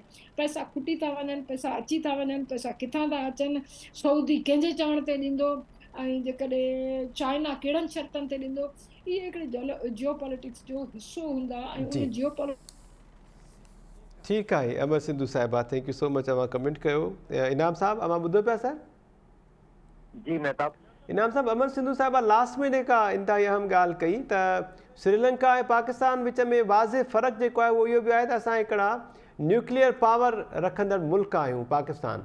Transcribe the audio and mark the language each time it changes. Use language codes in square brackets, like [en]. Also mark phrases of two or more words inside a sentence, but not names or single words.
[sd] पैसा खुटी था वञनि, पैसा अची था वञनि, पैसा किथां था अचनि, सऊदी कंहिंजे चवण ते ॾींदो ऐं जेकॾहिं चाइना कहिड़नि शर्तनि ते ॾींदो, इहे हिकिड़े जियो पॉलिटिक्स जो हिसो हूंदा। ऐं जी उन जियो ठीकु आहे अमर सिंधु साहिबा, [en] Thank you so much. [sd] अवां कमेंट कयो। इनाम साहब अवां ॿुधो पिया सर? जी मेहताब इनाम साहब, अमर सिंधु साहिबा लास्ट में जेका इंतहाई अहम ॻाल्हि कई त श्रीलंका ऐं पाकिस्तान विच में वाज़े फ़र्क़ु जेको आहे उहो इहो बि आहे त असां हिकिड़ा [en] nuclear power [sd] रखंदड़ मुल्क आहियूं पाकिस्तान।